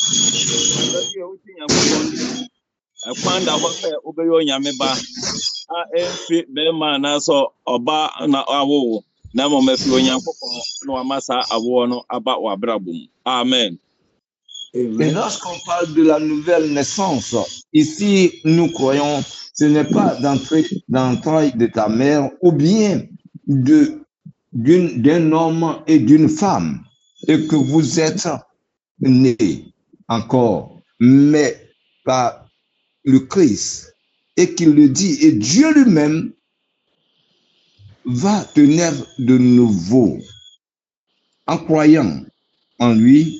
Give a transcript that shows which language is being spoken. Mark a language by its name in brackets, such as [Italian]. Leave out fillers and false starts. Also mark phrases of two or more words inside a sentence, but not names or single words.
[Akan] Ɛbɛyɛ wogye Nyankopɔn din ɛkwan da hɔ sɛ wobɛyɛ Onyame ba a ɛmfi bɛrima anaasɛ ɔba na awo na mmom ɛfi Onyankopɔn na wama saa awoɔ no aba w'abrabɔ mu. Amen. [French] Et lorsqu'on parle de la nouvelle naissance, ici, nous croyons, ce n'est pas d'entrer dans l'entraille de ta mère ou bien d'un homme et d'une femme et que vous êtes nés encore, mais par le Christ et qu'il le dit, et Dieu lui-même va te naître de nouveau en croyant en lui.